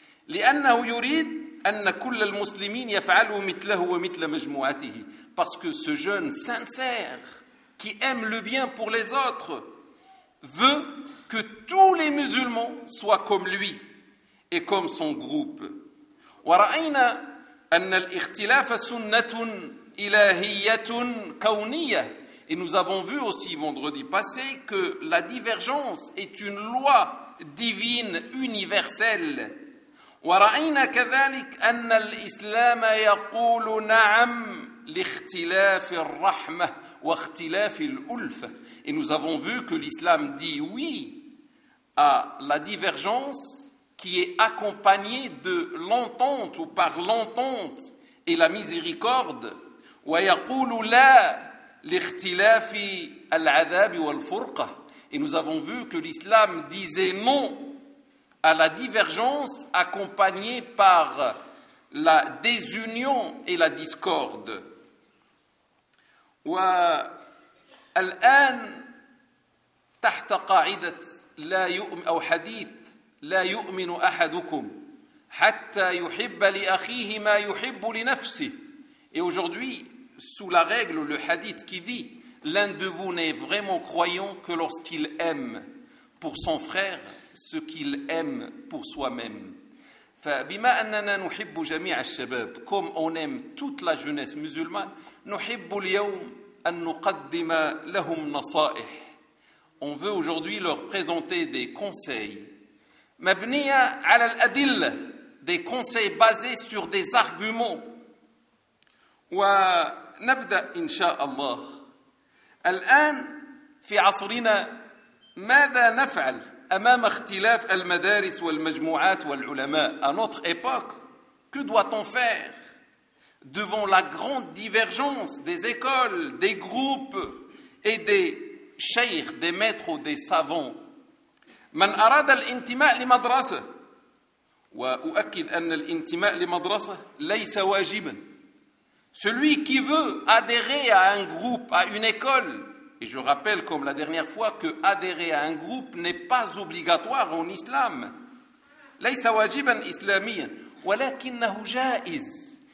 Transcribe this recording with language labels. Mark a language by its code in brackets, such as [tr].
[fr] Parce que ce jeune sincère, qui aime le bien pour les autres, veut que tous les musulmans soient comme lui et comme son groupe. [ar] ورأينا أن الاختلاف سنة إلهية كونية. [fr] Et nous avons vu aussi vendredi passé que la divergence est une loi divine universelle. [ar] ورأينا كذلك أن الإسلام يقول نعم لاختلاف الرحمة واختلاف الألفة. [fr] Et nous avons vu que l'islam dit oui à la divergence qui est accompagnée de l'entente ou par l'entente et la miséricorde. [ar] وَيَقُولُ لَا لِخْتِلَافِ الْعَذَابِ وَالْفُرْقَةِ. [fr] Et nous avons vu que l'islam disait non à la divergence accompagnée par la désunion et la discorde. [ar] الآن تحت قاعدة لا يؤمن أو حديث لا يؤمن أحدكم حتى يحب لأخيه ما يحب لنفسه. [fr] Et aujourd'hui, sous la règle, le hadith qui dit l'un de vous n'est vraiment croyant que lorsqu'il aime pour son frère ce qu'il aime pour soi-même. [ar] فبما أننا نحب جميع الشباب, [fr] comme on aime toute la jeunesse musulmane, [ar] نحب اليوم أن نقدم لهم نصائح. [fr] On veut aujourd'hui leur présenter des conseils. [ar] مبنيّة على الأدلة, [fr] des conseils basés sur des arguments. [ar] ونبدأ إن شاء الله. الآن في عصرنا ماذا نفعل أمام اختلاف المدارس والمجموعات والعلماء؟ [fr] À notre époque, que doit-on faire devant la grande divergence des écoles, des groupes et des شيخ, des maîtres ou des savants. [ar] من أراد الانتماء لمدرسة, وأؤكد أن الانتماء لمدرسة ليس واجبا. [fr] Celui qui veut adhérer à un groupe, à une école, et je rappelle comme la dernière fois que adhérer à un groupe n'est pas obligatoire en islam. [ar] ليس واجبا إسلاميا, ولكنه جائز.